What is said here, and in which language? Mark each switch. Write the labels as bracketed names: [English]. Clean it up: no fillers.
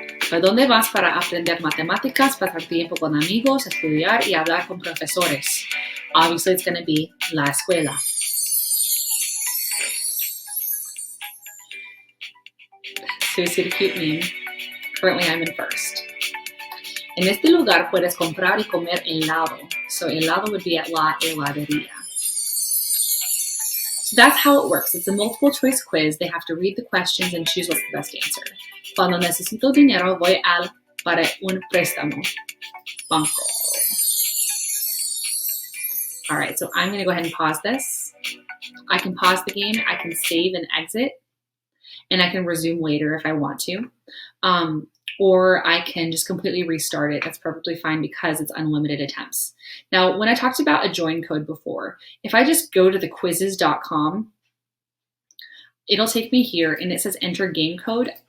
[Spanish] ¿A dónde vas para aprender matemáticas, pasar tiempo con amigos, estudiar y hablar con profesores? [English] Obviously, it's going to be [Spanish] la escuela. [English] So you see the cute meme. Currently, I'm in first. [Spanish] En este lugar puedes comprar y comer helado. [English] So helado would be at [Spanish] la heladería. [English] So that's how it works. It's a multiple choice quiz. They have to read the questions and choose what's the best answer. [Spanish] Cuando necesito dinero, voy al para un préstamo. Banco. [English] All right, so I'm going to go ahead and pause this. I can pause the game, I can save and exit, and I can resume later if I want to. Or I can just completely restart it. That's perfectly fine because it's unlimited attempts. Now, when I talked about a join code before, if I just go to the quizizz.com, it'll take me here and it says enter game code.